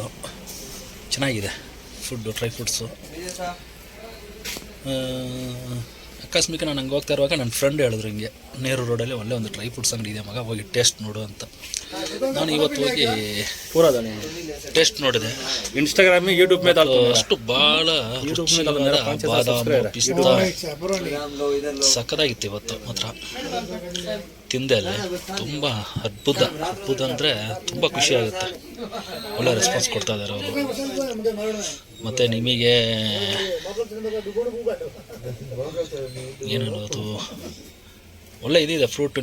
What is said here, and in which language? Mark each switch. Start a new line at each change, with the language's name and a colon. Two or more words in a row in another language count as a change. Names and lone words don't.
Kannada: ಚೆನ್ನಾಗಿದೆ ಫುಡ್ಡು,
English: dry fruits.
Kannada: ಅಕಸ್ಮಿಕ ನಾನು ಹಂಗೆ ಹೋಗ್ತಾ ಇರುವಾಗ ನನ್ನ ಫ್ರೆಂಡ್ ಹೇಳಿದ್ರು ಹಿಂಗೆ ನೇರು ರೋಡಲ್ಲಿ ಒಳ್ಳೆ ಒಂದು
English: dry fruits
Kannada: ಅಂಗಡಿ ಇದೆ ಮಗ, ಹೋಗಿ ಟೇಸ್ಟ್ ನೋಡು ಅಂತ. ನಾನು ಇವತ್ತು ಹೋಗಿ ಟೇಸ್ಟ್ ನೋಡಿದೆ.
Hindi: इंस्टाग्राम में यूट्यूब में डालता हूं
Kannada: ಅಷ್ಟು ಭಾಳ ಬಾದಾಮು ಪಿಸ್ತಾ ಸಕ್ಕದಾಗಿತ್ತು ಇವತ್ತು ಮಾತ್ರ. ತಿಂದೆ ಅಲ್ಲಿ ತುಂಬ ಅದ್ಭುತ ಅಂದರೆ ತುಂಬ ಖುಷಿ ಆಗುತ್ತೆ. ಒಳ್ಳೆ ರೆಸ್ಪಾನ್ಸ್ ಕೊಡ್ತಾ ಇದ್ದಾರೆ ಅವರು. ಮತ್ತು ನಿಮಗೆ ಏನು ಹೇಳೋದು, ಒಳ್ಳೆ ಇದಿದೆ ಫ್ರೂಟು.